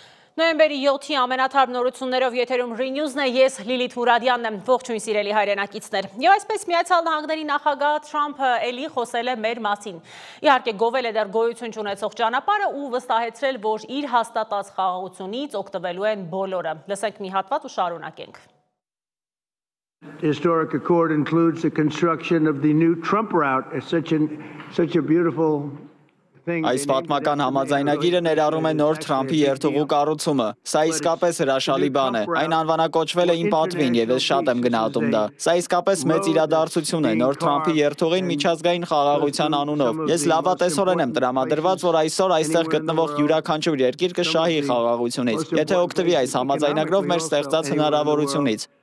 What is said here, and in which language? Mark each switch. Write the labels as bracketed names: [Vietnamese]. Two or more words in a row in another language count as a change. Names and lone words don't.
[Armenian] Նոյեմբերի 7-ի ամենաթարմ նորություններով եթերում Renews-ն է, ես Լիլիթ Մուրադյանն եմ, ողջույն սիրելի հայրենակիցներ։ Եվ այսպես Միացյալ Նահանգների նախագահ Թրամփը էլի խոսել է մեր մասին։ Իհարկե գովել է դեռ գոյություն չունեցող ճանապարհը ու վստահեցրել, որ իր հաստատած խաղաղությունից օգտվելու են բոլորը։ Լսենք մի հատված ու շարունակենք։ [English] The historic accord includes the construction of the new Trump route. It's such a beautiful [Armenian] Այս պատմական համաձայնագիրը ներառում է նոր Թրամփի երթուղու կառուցումը։ Սա իսկապես հրաշալի բան է։ Այն անվանակոչվել է իմ պատվին եւ ես շատ եմ գնահատում դա։ Սա իսկապես մեծ իրադարձություն է նոր Թրամփի երթուղին միջազգային խաղաղության անունով։ Ես լավատեսորեն եմ տրամադրված, որ այսօր այստեղ գտնվող յուրաքանչյուր երկիր կշահի խաղաղությունից, եթե օգտվի այս համաձայնագրով մեր ստեղծած հնարավորությունից։